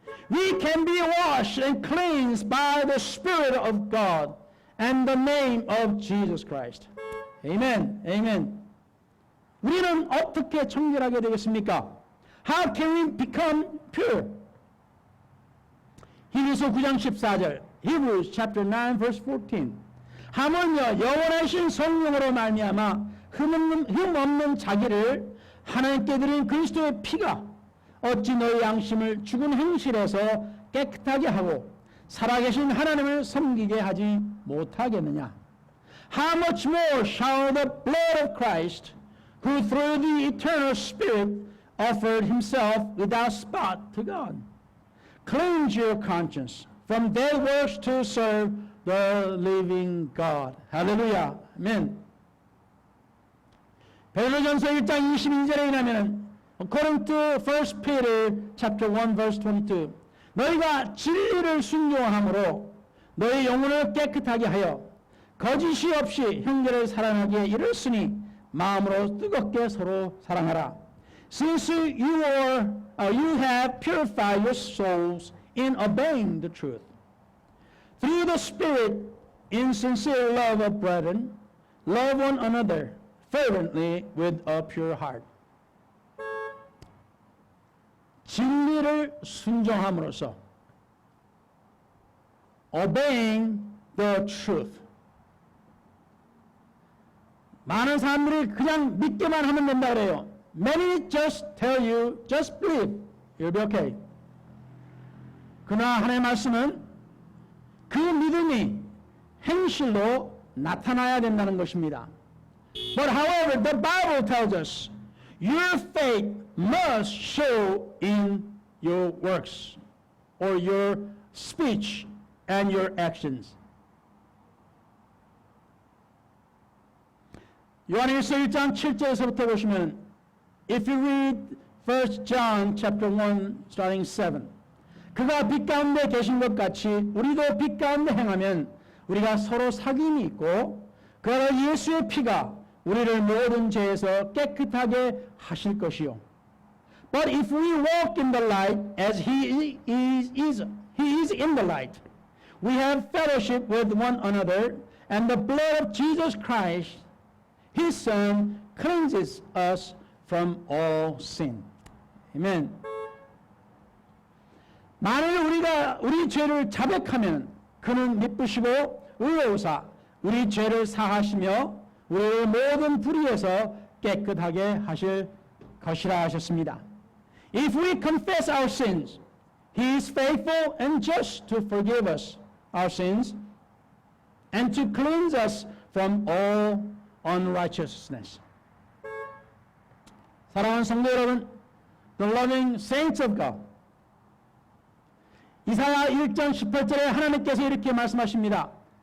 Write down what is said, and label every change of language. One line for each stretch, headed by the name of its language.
English: We can be washed and cleansed by the Spirit of God and the name of Jesus Christ. Amen. Amen.
Korean: 우리는 어떻게 청결하게 되겠습니까?
English: How can we become pure?
Korean: 히브리서 9장 14절,
English: Hebrews chapter 9 verse 14.
Korean: 하물며 영원하신 성령으로 말미암아 흠없는 자기를 하나님께 드린 그리스도의 피가 어찌 너희 양심을 죽은 행실에서 깨끗하게 하고 살아계신 하나님을 섬기게 하지 못하겠느냐?
English: How much more shall the blood of Christ, who through the eternal Spirit offered himself without spot to God, cleanse your conscience from dead works to serve the living God.
Korean: 할렐루야. 아멘. 베드로전서 1장 22절에 의하면
English: according to 1 Peter chapter 1 verse 22,
Korean: 너희가 진리를 순종함으로 너희 영혼을 깨끗하게 하여 거짓이 없이 형제를 사랑하기에 이르렀으니 마음으로 뜨겁게 서로 사랑하라.
English: Since you have purified your souls in obeying the truth, through the Spirit, in sincere love of brethren, love one another fervently with a pure heart.
Korean: 진리를 순종함으로써
English: obeying the truth.
Korean: 많은 사람들이 그냥 믿기만 하면 된다 그래요.
English: Many just tell you, just believe, you'll be okay.
Korean: 그러나 하나님의 말씀은 그 믿음이 행실로 나타나야 된다는 것입니다.
English: But however, the Bible tells us your faith must show in your works or your speech and your actions.
Korean: 요한일서 1장 7절에서부터 보시면
English: if you read 1 John chapter 1 starting 7,
Korean: 그가 빛 가운데 계신 것 같이 우리도 빛 가운데 행하면 우리가 서로 사귐이 있고 그러나 예수의 피가 우리를 모든 죄에서 깨끗하게 하실 것이요.
English: But if we walk in the light as he is in the light, we have fellowship with one another, and the blood of Jesus Christ, his Son, cleanses us from all sin. Amen.
Korean: 만일 우리가 우리 죄를 자백하면 그는 미쁘시고 의로우사 우리 죄를 사하시며 우리를 모든 불의에서 깨끗하게 하실 것이라 하셨습니다.
English: If we confess our sins, he is faithful and just to forgive us our sins and to cleanse us from all unrighteousness.
Korean: 사랑하는 성도 여러분,
English: the loving saints of God,
Korean: 이사야 1장 18절에 하나님께서 이렇게 말씀하십니다.